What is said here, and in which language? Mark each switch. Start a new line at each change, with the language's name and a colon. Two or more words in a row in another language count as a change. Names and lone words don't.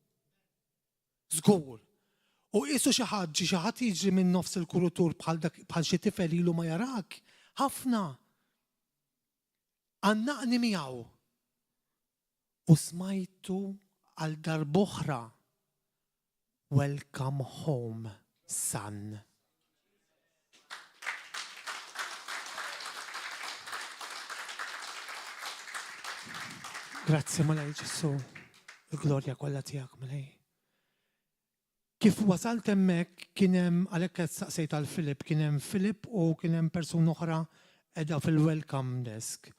Maltese: U isu xi ħadd jiġri minn nofs il-kurutur bħal xi tifel ilu ma jarak. Ħafna. Għannaqni miegħu. U smajtu għal darb'oħra,
English: Welcome home, son.
Maltese: Grazzi malaj Ġesu, il-glorja kollha tiegħek malaj. Kif wasalt hemmhekk kien hemm għalhekk qed saqsejt għal Filip, kien hemm Filip u kien hemm persuna oħra qiegħda fil-
English: welcome desk.